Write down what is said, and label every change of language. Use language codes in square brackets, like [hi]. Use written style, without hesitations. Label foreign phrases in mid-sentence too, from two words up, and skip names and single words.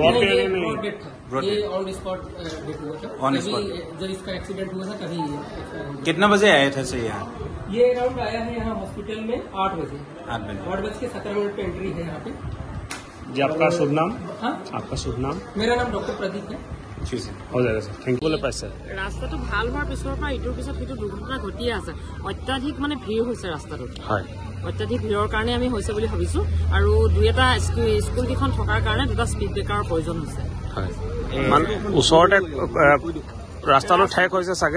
[hi] ये [en] on spot [hi] डेथ हुआ था। [en] on spot [hi] जब इसका एक्सीडेंट हुआ था तभी। कितना बजे आए थे सर यहाँ? ये अराउंड आया है यहाँ हॉस्पिटल में 8 बजे। 8:17 पे एंट्री है यहाँ पे। जी आपका शुभ नाम? हाँ आपका शुभ नाम? मेरा नाम डॉक्टर प्रदीप है। [as] ঠিক আছে হৈ যাব স্যার [en] thank you [as] পাইছে। ৰাস্তাটো ভাল হোৱাৰ পিছৰ পৰা ইটোৰ পিছত সিটো দুৰ্ঘটনা ঘটিয়ে আছে। অত্যাধিক মানে ভিৰ হৈছে ৰাস্তাটোত। হয় অত্যাধিক ভিৰৰ কাৰণে আমি হৈছে বুলি ভাবিছো আৰু দুই এটা স্কুল কেইখন থকাৰ কাৰণে দুটা স্পীড ব্ৰেকাৰৰ প্ৰয়োজন হৈছে। হয় মানে ওচৰতে ৰাস্তাটো ঠেক হৈছে চাগে?